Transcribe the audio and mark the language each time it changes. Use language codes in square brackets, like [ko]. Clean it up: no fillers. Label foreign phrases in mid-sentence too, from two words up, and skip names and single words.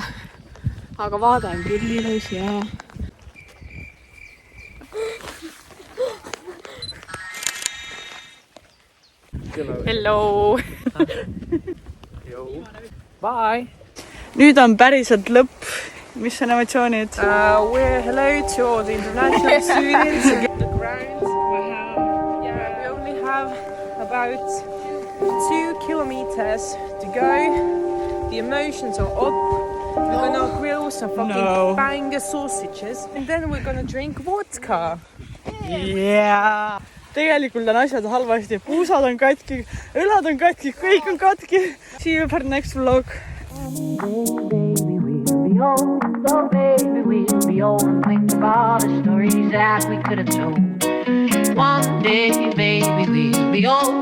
[et] Aga vaade on küll ilus ja... Hello! Bye! Nüüd on päriselt lõpp. Mis on emotsioonid? [en] We're hello to all the international students. The ground. We only have about 2 kilometers to go. The emotions are up. We're gonna grill some fucking banger sausages. And then we're gonna drink vodka. Yeah! [et] Tegelikult on asjad halvasti, puusad on katki, õlad on katki, kõik on katki. [en] See you for the next vlog. Oh baby, we'll be old and think of all the stories that we could have told. One day, baby, we'll be old.